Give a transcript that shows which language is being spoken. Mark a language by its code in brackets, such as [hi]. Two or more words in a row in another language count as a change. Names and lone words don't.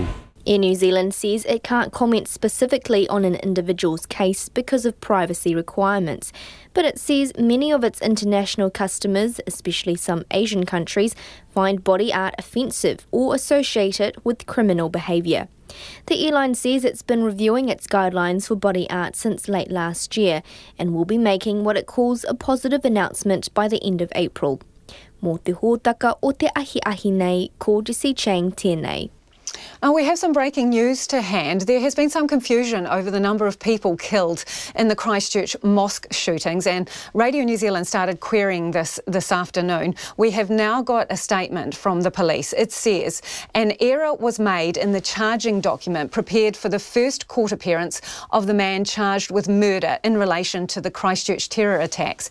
[en] Air New Zealand says it can't comment specifically on an individual's case because of privacy requirements, but it says many of its international customers, especially some Asian countries, find body art offensive or associate it with criminal behaviour. The airline says it's been reviewing its guidelines for body art since late last year and will be making what it calls a positive announcement by the end of April. [mi] Mō te hōtaka o te ahi nei, ko Jessie Chang tēnei. [en] We have some breaking news to hand. There has been some confusion over the number of people killed in the Christchurch mosque shootings, and Radio New Zealand started querying this afternoon. We have now got a statement from the police. It says an error was made in the charging document prepared for the first court appearance of the man charged with murder in relation to the Christchurch terror attacks.